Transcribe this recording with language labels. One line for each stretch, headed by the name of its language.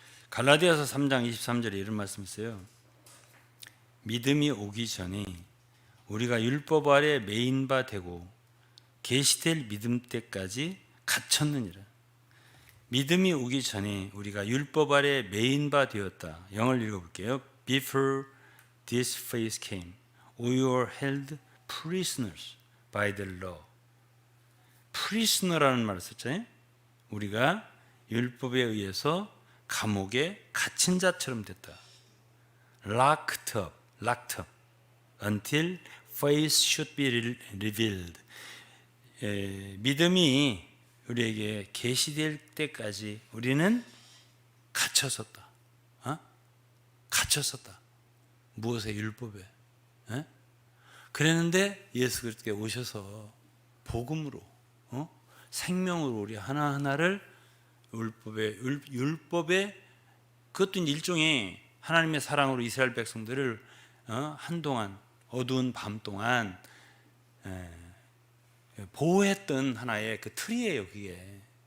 Korean: 갈라디아서 3장 23절에 이런 말씀 있어요. 믿음이 오기 전에 우리가 율법 아래 매인 바 되고 계시될 믿음 때까지 갇혔느니라. 믿음이 오기 전에 우리가 율법 아래 매인 바 되었다. 영어를 읽어볼게요.
English: Before this faith came, we were held prisoners by the law.
Korean: prisoner라는 말을 썼잖아요. 우리가 율법에 의해서 감옥에 갇힌 자처럼 됐다.
English: locked up until faith should be revealed.
Korean: 믿음이 우리에게 계시될 때까지 우리는 갇혔었다. 갇혔었다. 무엇에? 율법에. 그랬는데 예수 그리스도께 오셔서 복음으로, 생명으로 우리 하나하나를 율법에 그것도 일종의 하나님의 사랑으로 이스라엘 백성들을 한동안 어두운 밤 동안 보호했던 하나의 그 틀이에요, 그게.